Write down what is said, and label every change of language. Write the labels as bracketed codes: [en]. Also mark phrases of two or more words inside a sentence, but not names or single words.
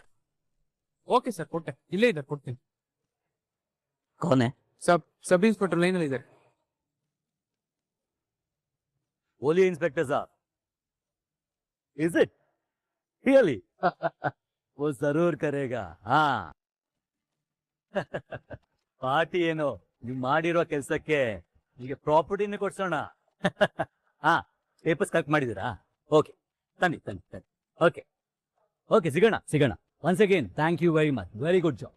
[en] okay sir, [kn] ಕೊಟ್ಟೆ, ಇಲ್ಲೇ ಇದ್ದಾರೆ, ಕೊಡ್ತೀನಿ. ಕೋನೆ? [en] sub inspector [kn] ಲೈನ್ ಅಲ್ಲಿ ಇದ್ದಾರೆ. [hi] बोलिए इंस्पेक्टर साहब, [en] is it really? [hi] वो जरूर करेगा. हाँ. [kn] ಪಾರ್ಟಿ ಏನು, ನೀವು ಮಾಡಿರೋ ಕೆಲಸಕ್ಕೆ ಈಗ ಪ್ರಾಪರ್ಟಿನೇ ಕೊಡ್ಸೋಣ. ಹಾ, [en] papers collect [kn] ಮಾಡಿದ್ದೀರಾ? ಓಕೆ, ತನ್ನಿ ತನ್ನಿ ತನ್ನಿ. [en] okay okay, [kn] ಸಿಗೋಣ. [en] once again thank you very much, very good job.